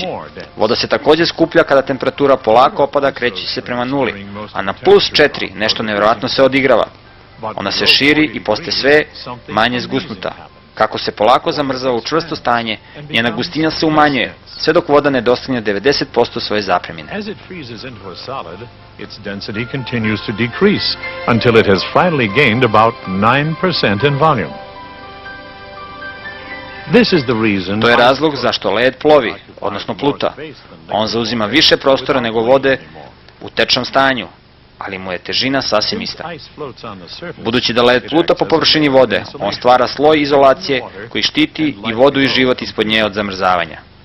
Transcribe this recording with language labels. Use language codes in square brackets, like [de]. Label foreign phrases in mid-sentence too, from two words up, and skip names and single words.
[bs] Voda se također skuplja kada temperatura polako opada, kreći se prema nuli, a na plus 4 nešto nevjerojatno se odigrava. Ona se širi i postaje sve manje zgusnuta. Kako se polako zamrzava u čvrsto stanje, njena gustina se umanjuje, sve dok voda ne dostigne 90% svoje zapremine. [en] As it freezes into a solid, its density continues to decrease until it has finally gained about 9% in volume. This is the reason [bs] To je razlog zašto led plovi, odnosno pluta. On zauzima više prostora nego vode u tečnom stanju, ali mu je težina sasvim ista. Budući da led pluta po površini vode, on stvara sloj izolacije koji štiti i vodu i život ispod nje od zamrzavanja.